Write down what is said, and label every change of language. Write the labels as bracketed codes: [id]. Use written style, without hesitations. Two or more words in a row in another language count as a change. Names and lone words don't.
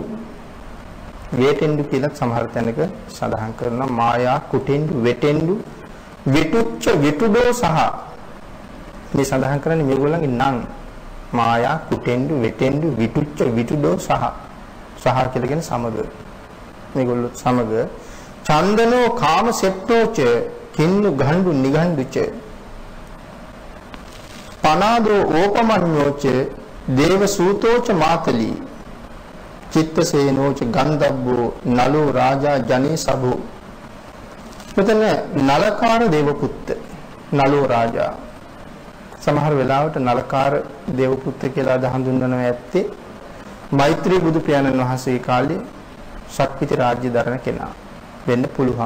[si] වෙටෙන්ඩු කියලා සමහර තැනක සඳහන් කරනවා. මායා කුටෙන්ඩු වෙටෙන්ඩු විතුච්ච විතුඩෝ සහ මේ සඳහන් කරන්නේ මේගොල්ලන්ගේ නම්. මායා කුටෙන්ඩු වෙටෙන්ඩු විතුච්ච විතුඩෝ සහ කියලා කියන්නේ සමග. මේගොල්ලෝ සමග [pi] චන්දනෝ කාම සෙට්ටෝච කින්නු ගණ්ඩු නිගණ්ඩුච පනාදෝ ඕපමඤ්ඤෝච දේව සූතෝච මාතලී චිත්තසේනෝච ගන්ධබ්බෝ නලෝ රාජා ජනේ සබෝ. [si] මෙතන නලකාර දේවපුත්ත [pi] නලෝ රාජා. [si] සමහර වෙලාවට නලකාර දේවපුත්ත කියලා හඳුන්වනවා ඇත්තේ මෛත්‍රී බුදු පියාණන් වහන්සේ කාලේ ශක්තිති රාජ්‍ය දරන කෙනා වෙන්න පුළුවන්.